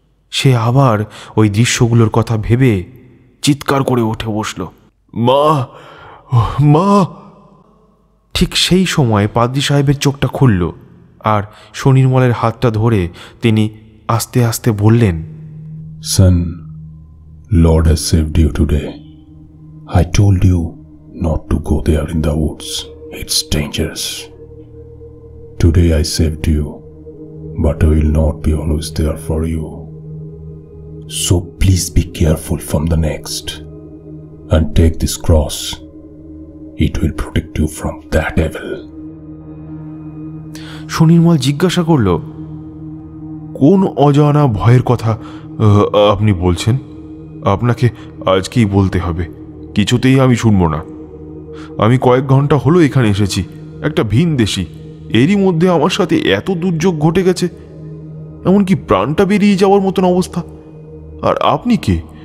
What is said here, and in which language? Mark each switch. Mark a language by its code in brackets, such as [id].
[bn] সে আবার ওই দৃশ্যগুলোর কথা ভেবে চিৎকার করে উঠে বসল, মা, মা! ঠিক সেই সময় পাদ্রী সাহেবের চোখটা খুলল, আর সুনির্মলের হাতটা ধরে তিনি আস্তে আস্তে বললেন, [en] Son, Lord has saved you today. I told you not to go there in the woods. It's dangerous. Today I saved you, but I will not be always there for you. So please be careful from the next, and take this cross. It will protect you from that evil. [bn] Sunirmal জিজ্ঞাসা করল, কোন অজানা ভয়ের কথা আপনি বলছেন? আপনাকে আজকেই বলতে হবে, কিছুতেই আমি শুনব না। আমি কয়েক ঘন্টা হলো এখানে এসেছি, একটা ভিনদেশী, এরই মধ্যে আমার সাথে এত দুর্যোগ ঘটে গেছে, এমনকি প্রাণটা বেরিয়ে যাওয়ার মতন অবস্থা। আর আপনি কে?